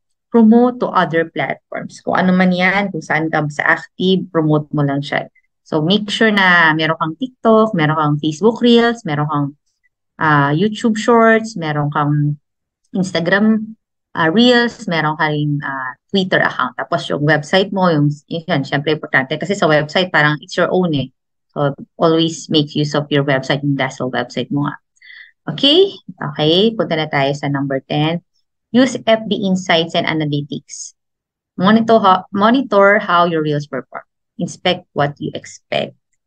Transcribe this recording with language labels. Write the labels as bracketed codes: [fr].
[en] Promote to other platforms. [tl] Kung ano man yan, kung saan ka sa active, promote mo lang siya. So, make sure na meron kang TikTok, meron kang Facebook Reels, meron kang YouTube Shorts, meron kang Instagram Reels, meron ka rin Twitter account. Tapos yung website mo, yun, syempre importante. Kasi sa website, parang it's your own eh. [en] So, always make use of your website, [tl] yung Dazzle website mo nga. Okay? Okay, punta na tayo sa number 10. [en] Use FB Insights and Analytics. Monitor how your reels perform. Inspect what you expect.